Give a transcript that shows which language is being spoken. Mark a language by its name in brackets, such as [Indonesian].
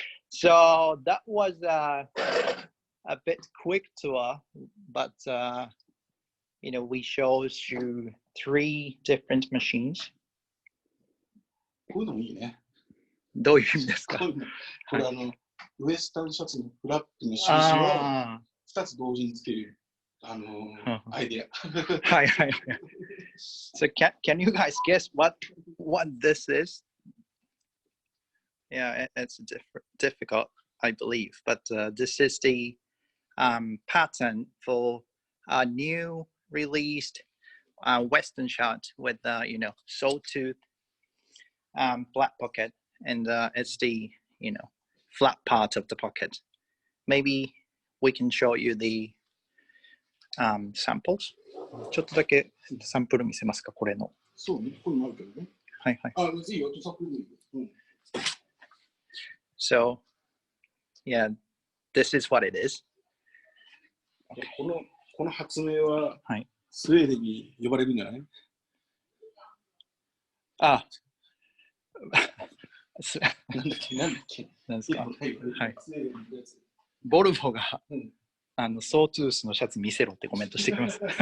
[English] So that was a bit quick tour, but you know, we showed you 3 different machines. [Japanese] こういうのもいいね。どういう意味ですか？こういうのこれウエスタンシャツのフラップの印を2つ同時につけるアイデア。はいはい。 [English] So can you guys guess what this is? Yeah, it's difficult, I believe, but this is the pattern for a new released Western shirt with you know, sawtooth flat pocket, and it's the, you know, flat part of the pocket. Maybe we can show you the samples. [Japanese] ちょっとだけサンプル見せますか、これの。そうね、これもあるけどね。はいはい。あ、いいよ、サンプルでいいよ。 [English] So, yeah, this is what it is. [Japanese] この発明は、はい、スウェーデンに呼ばれるんじゃない？あ、なんだっけなんですか？はい。ボルボが、ソートゥースのシャツ見せろってコメントしてきます。